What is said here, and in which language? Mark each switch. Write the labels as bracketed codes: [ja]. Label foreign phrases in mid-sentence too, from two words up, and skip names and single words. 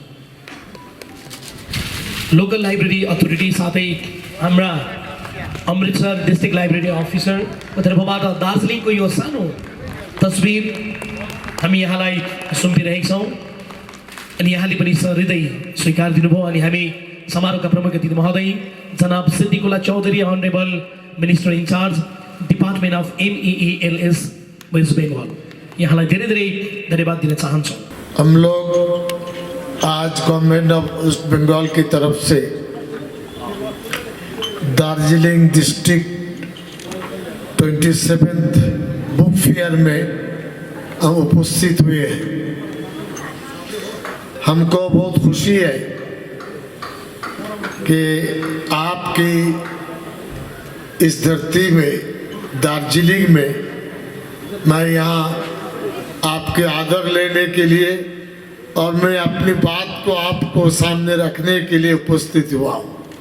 [en] local library authority [ne] साथै हाम्रा अमृतसर [en] district library officer [ne] तर्फबाट दार्जिलिङको यो सानो तस्बिर हामी यहाँलाई सुम्पिरहेका छौँ। अनि यहाँले पनि सहृदय स्वीकार दिनुभयो। अनि हामी समारोहका प्रमुख अतिथि महोदय जनाब सिद्धिकुला चौधरी, [en] honourable minister in-charge department of MEELS West Bengal, [ne] यहाँलाई धेरै धेरै धन्यवाद दिन चाहन्छौँ। [hi] हम लोग आज [en] government of West Bengal [hi] की तरफ से [en] Darjeeling district 27th book fair [hi] में हम उपस्थित हुए हैं। हमको बहुत खुशी है कि आपकी इस धरती में दार्जिलिंग में मैं यहाँ आपके आदर लेने के लिए और मैं अपनी बात को आपको सामने रखने के लिए उपस्थित हुआ हूँ।